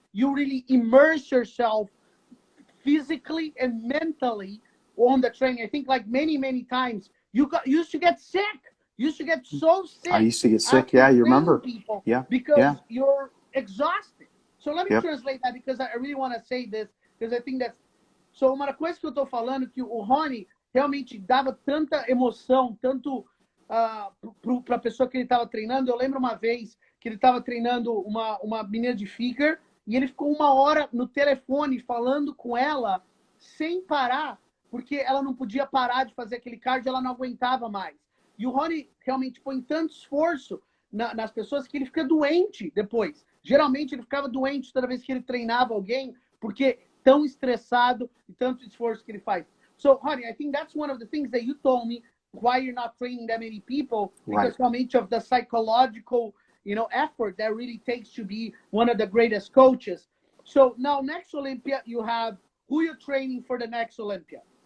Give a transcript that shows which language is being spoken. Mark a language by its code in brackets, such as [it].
[en] You really immerse yourself physically and mentally on the training. I think like many, many times you used to get sick. You used to get so sick. I used to get sick. Yeah, you remember. People yeah. Because you're exhausted. So let me translate that, because I really want to say this, because I think that's... [pt] So uma coisa que eu tô falando, que o Hany realmente dava tanta emoção, tanto para a pessoa que ele estava treinando. Eu lembro uma vez que ele estava treinando uma menina de figure e ele ficou 1 hora no telefone falando com ela sem parar, porque ela não podia parar de fazer aquele cardio, ela não aguentava mais. E o Hany realmente põe tanto esforço nas pessoas que ele fica doente depois. Geralmente ele ficava doente toda vez que ele treinava alguém, porque tão estressado e tanto esforço que ele faz. [en] So, Hany, I think that's one of the things that you told me why you're not training that many people, because [pt] realmente [en] of the psychological, effort that really takes to be one of the greatest coaches. So now next Olympia, you have who you're training for the next Olympia.